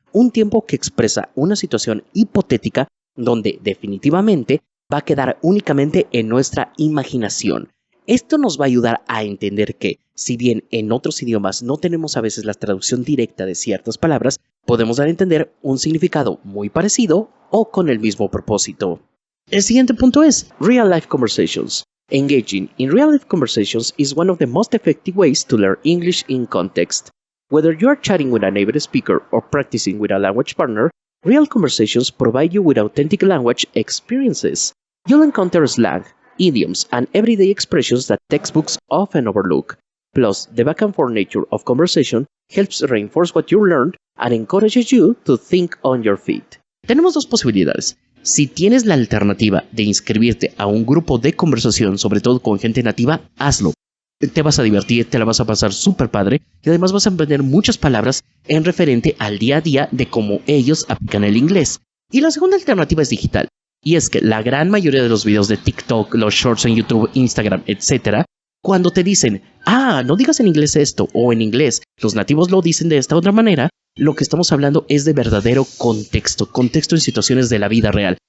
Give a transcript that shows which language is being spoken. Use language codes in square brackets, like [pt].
[es] un tiempo que expresa una situación hipotética donde definitivamente va a quedar únicamente en nuestra imaginación. Esto nos va a ayudar a entender que, si bien en otros idiomas no tenemos a veces la traducción directa de ciertas palabras, podemos dar a entender un significado muy parecido o con el mismo propósito. El siguiente punto es [en] Real Life Conversations. Engaging in real life conversations is one of the most effective ways to learn English in context. Whether you are chatting with a native speaker or practicing with a language partner, real conversations provide you with authentic language experiences. You'll encounter slang, idioms, and everyday expressions that textbooks often overlook. Plus, the back and forth nature of conversation helps reinforce what you learned and encourages you to think on your feet. [es] Tenemos dos posibilidades. Si tienes la alternativa de inscribirte a un grupo de conversación, sobre todo con gente nativa, hazlo. Te vas a divertir, te la vas a pasar súper padre y además vas a aprender muchas palabras en referente al día a día de cómo ellos aplican el inglés. Y la segunda alternativa es digital. Y es que la gran mayoría de los videos de TikTok, los shorts en YouTube, Instagram, etc., cuando te dicen, no digas en inglés esto, o en inglés, los nativos lo dicen de esta otra manera, lo que estamos hablando es de verdadero contexto en situaciones de la vida real.